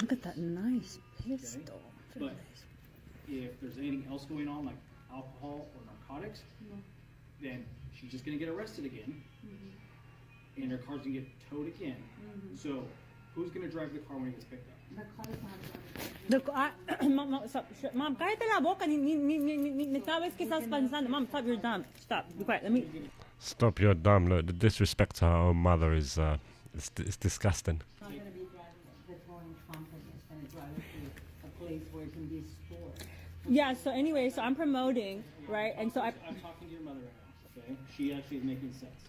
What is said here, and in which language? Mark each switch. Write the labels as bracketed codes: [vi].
[en] Look at that nice pistol. But if there's anything else going on, like alcohol or narcotics, then she's just gonna get arrested again, and her car's gonna get towed again. So, who's gonna drive the car when it gets picked up? Mom, stop. Mom, cállate la boca. [es] Ni sabes que estás pensando. [en] Mom, stop. You're dumb. Stop. Be quiet. Let me. Stop your dumb. Look, the disrespect to her own mother is it's disgusting. Not going to be driving the towing company. It's going to drive it to a place where it can be stored. Yeah, so anyway, so I'm promoting, right? And so I'm talking to your mother right now, okay? She actually is making sense.